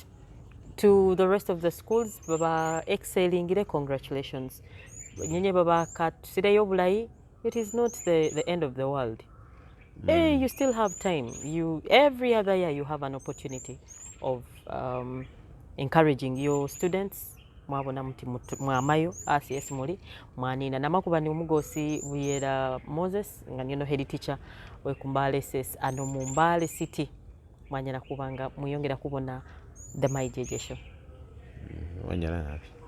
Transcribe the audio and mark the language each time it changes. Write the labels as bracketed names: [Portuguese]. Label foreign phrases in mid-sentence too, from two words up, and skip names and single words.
[English] To the rest of the schools, Baba excelling, congratulations. It is not the end of the world. Hey, you still have time. Every other year you have an opportunity of encouraging your students. [Masaaba] Mwamayo ACS muri mwanina namakuba ni umugosi Buyera Moses ngano [English] head teacher [Masaaba] we Mbale SS ano mu Mbale City mwanyana kubanga muyongera kubona the My JJ show.